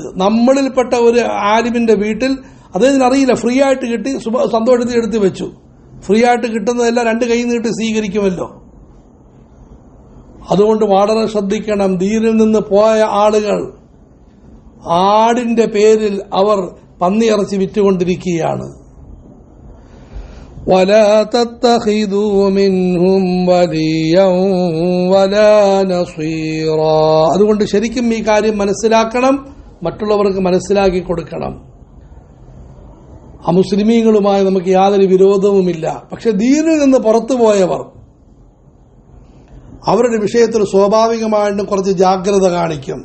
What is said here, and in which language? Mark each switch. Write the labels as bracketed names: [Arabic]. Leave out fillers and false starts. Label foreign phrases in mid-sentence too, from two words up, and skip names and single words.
[Malayalam] നമ്മളിൽപ്പെട്ട ഒരു ആലിമിന്റെ വീട്ടിൽ അദ്ദേഹത്തിന് അറിയില്ല, ഫ്രീ ആയിട്ട് കിട്ടി, സന്തോഷത്തിൽ എടുത്തു വെച്ചു. ഫ്രീ ആയിട്ട് കിട്ടുന്നതെല്ലാം രണ്ട് കൈ നീട്ടി സ്വീകരിക്കുമല്ലോ. അതുകൊണ്ട് വളരെ ശ്രദ്ധിക്കണം. ദീനിൽ നിന്ന് പോയ ആളുകൾ ആടിന്റെ പേരിൽ അവർ പന്നിയിറച്ചി വിറ്റുകൊണ്ടിരിക്കുകയാണ്. [Arabic] ولا تتخذوا منهم وليا ولا نصيرا. [Malayalam] അതുകൊണ്ട് ശരിക്കും ഈ കാര്യം മനസ്സിലാക്കണം, മറ്റുള്ളവർക്ക് മനസ്സിലാക്കി കൊടുക്കണം. അമുസ്ലിമീങ്ങളുമായി നമുക്ക് യാതൊരു വിരോധവുമില്ല. പക്ഷെ ദീനിൽ നിന്ന് പുറത്തുപോയവർ, അവരുടെ വിഷയത്തിൽ സ്വാഭാവികമായിട്ടും കുറച്ച് ജാഗ്രത കാണിക്കും.